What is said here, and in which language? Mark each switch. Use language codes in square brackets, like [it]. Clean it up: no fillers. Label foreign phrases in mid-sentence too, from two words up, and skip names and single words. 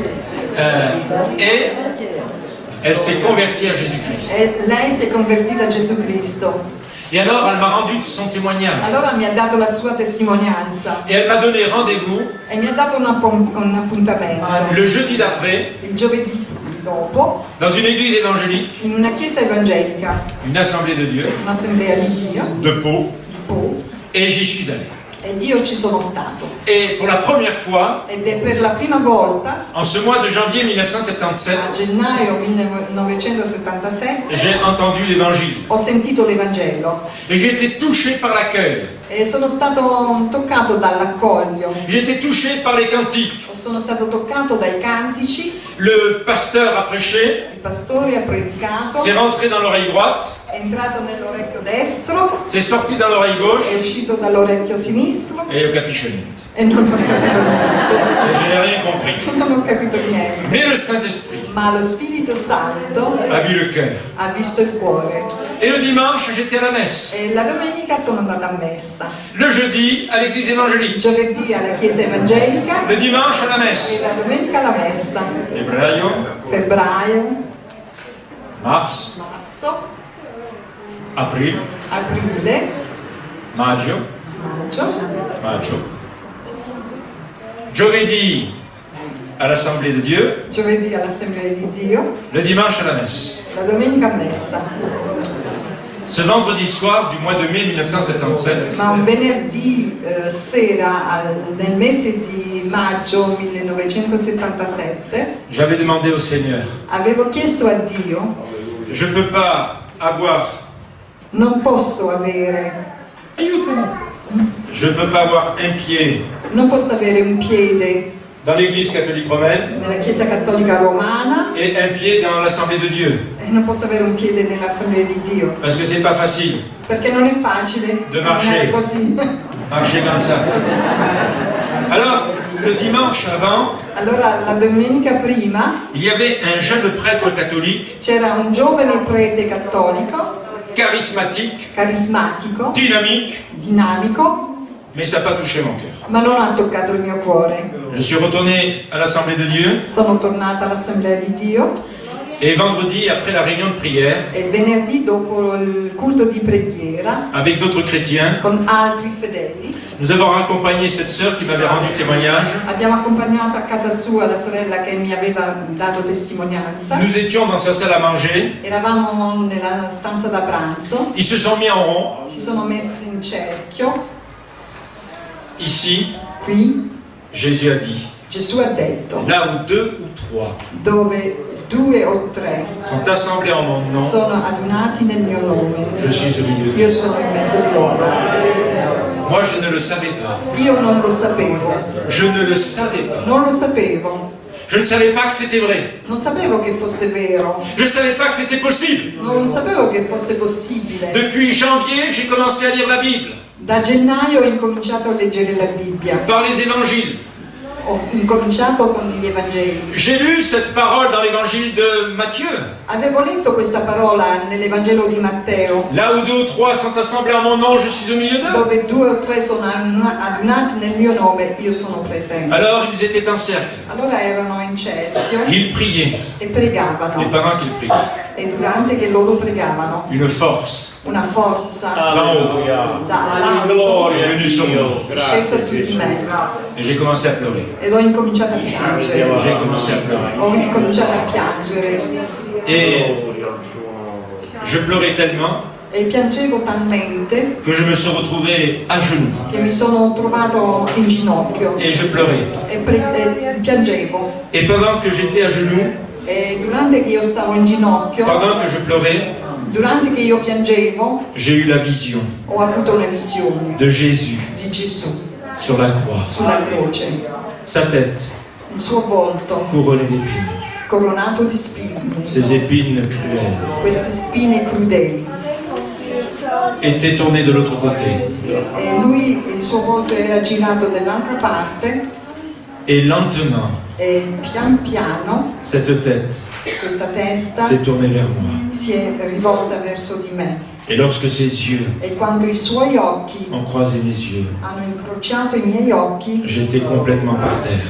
[fr] Et elle s'est convertie à Jésus-Christ. [it] E lei si è convertita a Gesù Cristo. [fr] Et alors, elle m'a rendu son témoignage. [it] Allora mi ha dato la sua testimonianza [fr] Et elle m'a donné rendez-vous [it] e mi ha dato un appuntamento [fr] le jeudi d'après [it] il giovedì dopo [fr] dans une église évangélique, [it] in una chiesa evangelica, [fr] une assemblée de Dieu, [it] un'assemblea di Dio, [fr] de Pau, [it] di Pau, [fr] et j'y suis allé. [it] ed io ci sono stato. [fr] Et pour la première fois, [it] Ed è per la prima volta, [fr] en ce mois de janvier 1977, [it] a gennaio 1977, [fr] j'ai entendu l'évangile. [it] ho sentito l'Evangelo [fr] Et j'ai été touché par l'accueil. [it] e sono stato toccato dall'accoglio, [fr] J'ai été touché par les cantiques. [it] sono stato toccato dai cantici, [fr] Le pasteur a prêché, [it] il pastore ha predicato, [fr] c'est rentré dans l'oreille droite, [it] è entrato nell'orecchio destro, [fr] c'est sorti dans l'oreille [it] è [fr] gauche, [it] uscito dall'orecchio sinistro et io capisce niente. e non ho capito niente. [fr] Et je n'ai rien compris. [it] Non ho capito niente. [fr] Mais le Saint-Esprit [it] Ma lo Spirito Santo [fr] a vu le cœur. [it] ha visto il cuore. [fr] Et le dimanche, j'étais à la messe. [it] E la domenica sono andata a messa. [fr] Le jeudi, à l'église [it] Il [fr] évangélique. [it] giovedì alla chiesa evangelica [fr] Le dimanche, à la [it] e [fr] messe. [it] la domenica alla messa. Febbraio, Febbraio, [fr] mars, [it] marzo, aprile, aprile, maggio, maggio, [fr] Giovedì à l'Assemblée de Dieu, [it] giovedì all'Assemblea di Dio, [fr] le dimanche à la messe. [it] la domenica a messa. [fr] Ce vendredi soir du mois de mai 1977, [it] Ma un venerdì sera nel mese di maggio 1977 [fr] j'avais demandé au Seigneur, [it] avevo chiesto a Dio: [fr] je ne peux pas avoir, [it] non posso avere [fr] je ne peux pas avoir un pied [it] un piede [fr] dans l'église catholique romaine [it] nella Chiesa Cattolica Romana [fr] et un pied dans l'Assemblée de Dieu. [it] e non posso avere un piede nell'Assemblea di Dio, [fr] Parce que c'est pas facile, [it] perché non è facile [fr] De [it] camminare [fr] marcher. [it] così. [fr] marcher comme ça. Alors, le dimanche avant, [it] Allora la domenica prima [fr] il y avait un jeune prêtre catholique, [it] c'era un giovane prete cattolico, [fr] charismatique, [it] carismatico, [fr] dynamique, [it] dinamico, [fr] mais ça n'a pas touché mon cœur. [it] ma non ha toccato il mio cuore. [fr] Je suis retourné à l'Assemblée de Dieu [it] Sono tornata all'Assemblea di Dio [fr] et vendredi, après la réunion de prière, [it] e venerdì dopo il culto di preghiera [fr] avec d'autres chrétiens, [it] con altri fedeli [fr] nous avons accompagné cette sœur qui m'avait rendu témoignage. [it] abbiamo accompagnato a casa sua la sorella che mi aveva dato testimonianza. [fr] Nous étions dans sa salle à manger. [it] Eravamo nella stanza da pranzo, [fr] Ils se sont mis en rond. [it] si sono messi in cerchio. [fr] Ici, [it] Qui [fr] Jésus a dit, [it] Gesù ha detto: [fr] là où deux ou trois [it] dove 2 o 3 [fr] sont assemblés en mon nom, [it] sono adunati nel mio nome, [fr] je suis au milieu d'eux. [it] io sono in mezzo di loro. [fr] Moi, je ne le savais pas. [it] Io non lo sapevo, [fr] Je ne le savais pas. [it] non lo sapevo, [fr] Je ne savais pas que c'était vrai. [it] non sapevo che fosse vero, [fr] Je ne savais pas que c'était possible. [it] non sapevo che fosse possibile. [fr] Depuis janvier, j'ai commencé à lire la Bible, [it] Da gennaio ho incominciato a leggere la Bibbia, [fr] par les évangiles. [it] ho incominciato con gli Evangeli. [fr] J'ai lu cette parole dans l'évangile de Matthieu. [it] Avevo letto questa parola nell'Evangelo di Matteo, [fr] Là où deux ou trois sont assemblés en mon nom, je suis au milieu d'eux. [it] dove 2 o 3 sono adunati nel mio nome, io sono presente. [fr] Alors ils étaient en cercle. [it] Allora erano in cerchio [fr] Ils priaient. [it] e [fr] Et [it] pregavano, [fr] pendant qu'ils priaient, [it] e durante che loro pregavano, [fr] une force [it] una forza [fr] d'en haut [it] dall'alto [fr] est venue sur moi. [it] è scesa su di me [fr] Et j'ai commencé à pleurer. [it] ed ho incominciato a piangere. [fr] J'ai commencé à pleurer. [it] Ho incominciato a piangere [fr] Et je pleurais tellement [it] e piangevo talmente [fr] que je me suis retrouvé à genoux. [it] che mi sono trovato in ginocchio [fr] Et je pleurais. [it] e piangevo. [fr] Et pendant que j'étais à genoux, [it] E durante che io stavo in ginocchio, [fr] pendant que je pleurais, [it] Durante che io piangevo, [fr] j'ai eu la vision [it] ho avuto una visione [fr] de Jésus [it] di Gesù [fr] sur la croix. [it] sulla croce, [fr] Sa tête [it] il suo volto [fr] couronnée d'épines, [it] coronato di spine, [fr] ses épines cruelles [it] queste spine crudeli. [fr] étaient tournées de l'autre côté. [it] E lui, il suo volto era girato dall'altra parte [fr] Et lentement, [it] e pian piano [fr] cette tête [it] questa testa [fr] s'est tournée vers moi. [it] si è rivolta verso di me. [fr] Et lorsque ses yeux [it] E quando i suoi occhi [fr] ont croisé mes yeux, [it] hanno incrociato i miei occhi, [fr] j'étais complètement par terre,